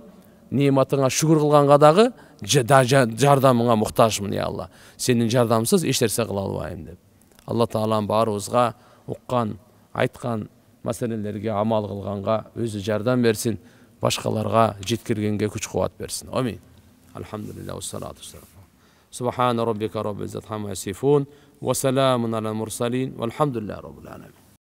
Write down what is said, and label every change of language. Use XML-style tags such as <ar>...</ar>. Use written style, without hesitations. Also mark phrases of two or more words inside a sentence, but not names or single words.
<ky>Нематыңа шүгүр кылганга дагы жардамыңа муктажмын, я Алла. Сенин жардамсыз эч нерсе кыла албайм деп. Алла Таалам баарыбызга уккан, айткан маселелерге амал кылганга өзү жардам берсин, башкаларга жеткиргенге күч-кубат берсин. Амин.</ky> <ar>الحمد لله والصلاة والسلام. سبحان ربك رب العزة عما يصفون وسلام على المرسلين والحمد لله رب العالمين.</ar>